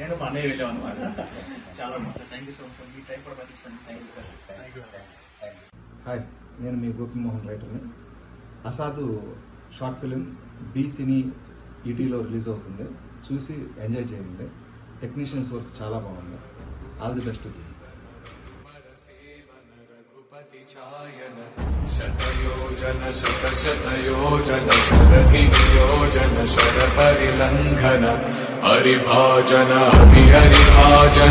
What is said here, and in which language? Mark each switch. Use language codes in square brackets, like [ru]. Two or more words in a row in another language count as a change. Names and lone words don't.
[te] నేను మా అన్నయ్య వెళ్ళాం అనమాట. చాలా బాగుంది సార్. [en] thank you so much sir. [te] మీ టైం కూడా పంపిస్తాను. [en] thank you sir. [te] హాయ్, నేను మీ గోపి మోహన్ రైటర్ని. అసాధు [en] short film [te] బి సినీ ఈటీలో రిలీజ్ అవుతుంది. చూసి ఎంజాయ్ చేయండి. [en] technicians work [te] చాలా బాగుంది. [en] all the best. [sa] शतयोजन शतशतयोजन शरधि नियोजन शर परिलंघन हरिभाजन हरिभाजन।